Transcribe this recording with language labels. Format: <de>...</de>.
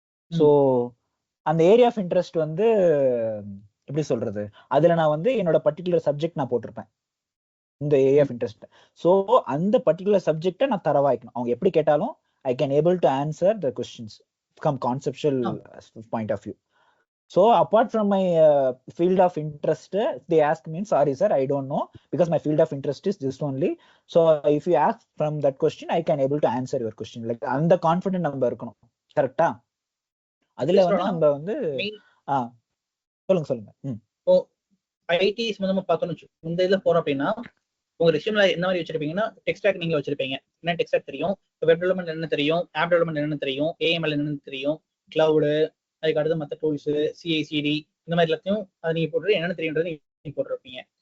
<ta>So அந்த area of interest வந்து எப்படி சொல்றது, அதுல நான் வந்து என்னோட பர்டிகுலர் சப்ஜெக்ட் நான் போட்டிருப்பேன், இந்த ஏரியா ஆஃப் இன்ட்ரெஸ்ட். ஸோ அந்த பர்டிகுலர் சப்ஜெக்டை நான் தரவாய்க்கணும். அவங்க எப்படி கேட்டாலும்</ta> <en>I can able to answer the questions from conceptual point of view. So apart from my field of interest, they ask me, sorry sir, I don't know because my field of interest is this only. So if you ask from that question, I can able to answer your question.</en> <ta>Like அந்த confident நம்ம இருக்கணும். கரெக்ட்டா? அதுல வந்து நம்ம வந்து சொல்லுங்க. இப்போ ஐடி சம்பந்தமா பார்த்தோம்னு இந்த இதுல போறோம் அப்படின்னா உங்க ரெஸ்யூம்ல என்ன மாதிரி வச்சிருப்பீங்கன்னா டெக் ஸ்டாக் நீங்க வச்சிருப்பீங்க. என்ன டெக் ஸ்டாக் தெரியும், வெப் டெவலப்மெண்ட் என்ன தெரியும், ஆப் டெவலப்மெண்ட் என்ன தெரியும், ஏஎம்எல் என்னன்னு தெரியும், கிளவுடு, அதுக்கு அடுத்து மற்ற டூல்ஸ், சிஐசிடி, இந்த மாதிரி எல்லாத்தையும் அதை நீங்க போட்டு என்னென்ன தெரியுன்றது நீங்க போட்டிருப்பீங்க.</ta>